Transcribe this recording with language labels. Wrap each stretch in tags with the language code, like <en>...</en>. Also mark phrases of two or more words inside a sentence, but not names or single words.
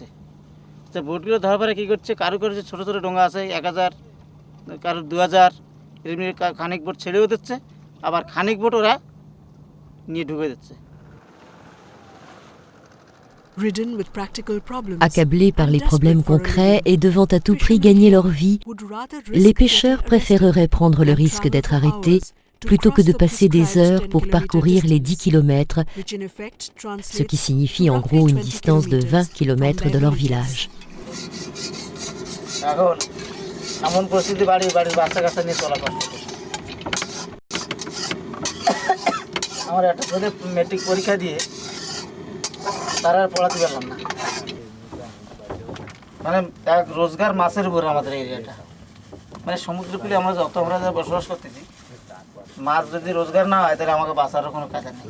<bn>বোটগুলো ধরার পরে কী করছে, কারো কারো যে ছোটো ছোটো ডোঙা আছে 1000, কারো 2000, এমনি খানিক বোট ছেড়েও দিচ্ছে, আবার খানিক বোট ওরা নিয়ে ঢুকে দিচ্ছে।</bn> <fr>Accablés par les problèmes concrets et devant à tout prix gagner leur vie, les pêcheurs préféreraient prendre le risque d'être arrêtés plutôt que de passer des heures pour parcourir les 10 kilomètres, ce qui signifie en gros une distance de 20 kilomètres de leur village.</fr> <bn>এখন এমন পরিস্থিতি বাড়ির বাচ্চা কাচ্চা নিয়ে চলা কষ্ট। আমার একটা ছেলে মেট্রিক পরীক্ষা দিয়ে তারা আর পড়াতে পারলাম না, মানে এক রোজগার মাছের উপর আমাদের এরিয়াটা, মানে সমুদ্রকূলে আমরা যত আমরা যা বসবাস করতেছি, মাছ যদি রোজগার না হয় তাহলে আমাকে বাঁচারও কোনো কাজে নেই।</bn>